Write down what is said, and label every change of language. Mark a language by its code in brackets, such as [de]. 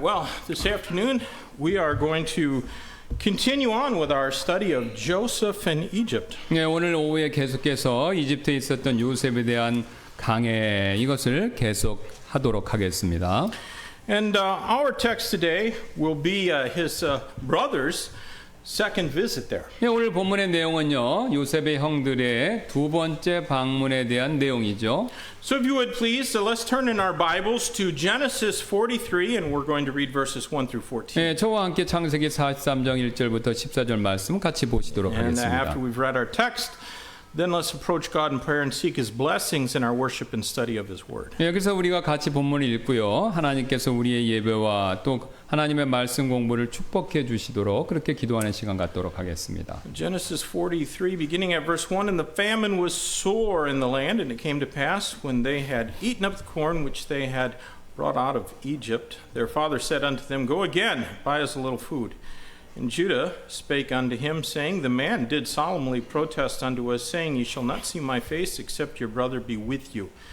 [en] Well, this afternoon we are going to continue on with our study of Joseph and Egypt. [ko] 네, 오늘 오후에 계속해서 이집트에 있었던 요셉에 대한 강해 이것을 계속하도록 하겠습니다. [en] And our text today will be his brother's second visit there. [ko] 네, 오늘 본문의 내용은요, 요셉의 형들의 두 번째 방문에 대한 내용이죠. [en] So if you would please, let's turn in our Bibles to Genesis 43, and we're going to read verses 1 through 14. [ko] 네, 저와 함께 창세기 43장 1절부터 14절 말씀 같이 보시도록 [en] And [ko] 하겠습니다. [en] after we've read our text, then let's approach God in prayer and seek His blessings in our worship and study of His Word. [ko] 네, 그래서 우리가 같이 본문을 읽고요, 하나님께서 우리의 예배와 또 하나님의 말씀 공부를 축복해 주시도록 그렇게 기도하는 시간 갖도록 하겠습니다. [en] Genesis 43, beginning at verse 1, And the famine was sore in the land, and it came to pass, when they had eaten up the corn which they had brought out of Egypt, their father said unto them, Go again, buy us a little food. And Judah spake unto him, saying, The man did solemnly protest unto us, saying, Ye shall not see my face, except your brother be with you.